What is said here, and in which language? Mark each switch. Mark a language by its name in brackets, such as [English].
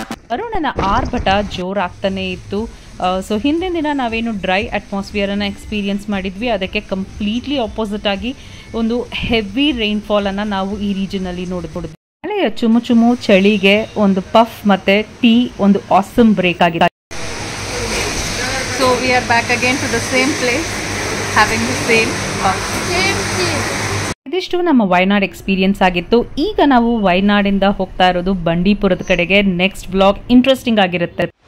[Kannada] ವರುಣನ ಆರ್ಭಟ ಜೋರಾಗ್ತಾನೆ ಇತ್ತು. ಸೊ ಹಿಂದಿನ ದಿನ ನಾವೇನು ಡ್ರೈ ಅಟ್ಮಾಸ್ಫಿಯರನ್ನು ಎಕ್ಸ್ಪೀರಿಯನ್ಸ್ ಮಾಡಿದ್ವಿ, ಅದಕ್ಕೆ ಕಂಪ್ಲೀಟ್ಲಿ ಆಪೋಸಿಟ್ ಆಗಿ ಒಂದು ಹೆವಿ ರೈನ್ಫಾಲನ್ನು ನಾವು ಈ ರೀಜನಲ್ಲಿ ನೋಡ್ಬೋದು. ಮಳೆಯ ಚುಮು ಚುಮು ಚಳಿಗೆ ಒಂದು ಪಫ್ ಮತ್ತು ಟೀ ಒಂದು ಆಸಮ್ ಬ್ರೇಕ್ ಆಗಿದೆ. [English] So we are back again to the same place, having the same puff. [Kannada] ಇದಿಷ್ಟು ನಮ್ಮ ವೈನಾಡ್ ಎಕ್ಸ್ಪೀರಿಯನ್ಸ್ ಆಗಿತ್ತು. ಈಗ ನಾವು ವೈನಾಡಿಂದ ಹೋಗ್ತಾ ಇರೋದು ಬಂಡೀಪುರದ ಕಡೆಗೆ. ನೆಕ್ಸ್ಟ್ ವ್ಲಾಗ್ ಇಂಟ್ರೆಸ್ಟಿಂಗ್ ಆಗಿರುತ್ತೆ.